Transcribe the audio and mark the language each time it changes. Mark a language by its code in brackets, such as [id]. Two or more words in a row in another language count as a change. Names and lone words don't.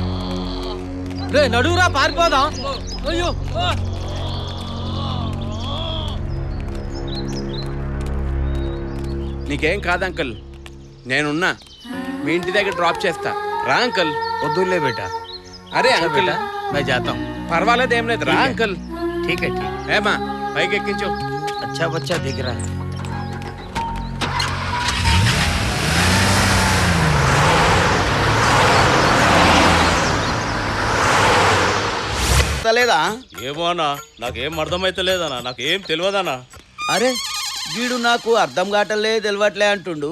[te] నడువురా పారిపోదాం. అయ్యో నీకేం కాదు అంకుల్, నేనున్నా. మీ ఇంటి దగ్గర డ్రాప్ చేస్తా. రా అంకుల్. వద్దులే బేటా. అరే అంకుల్, [hi] मैं जाता हूँ. [te] పర్వాలేదు, ఏం లేదు. రా అంకుల్. [hi] ठीक है ठीक. [te] ఏమా పైకి ఎక్కించు. [hi] अच्छा बच्चा दिख रहा है. [te] లేదా? ఏమో అన్నా, నాకేం అర్థమైతే లేదన్నా, నాకేం తెలియదన్నా. అరే వీడు నాకు అర్థం కావట్లే తెలియట్లే అంటుండు.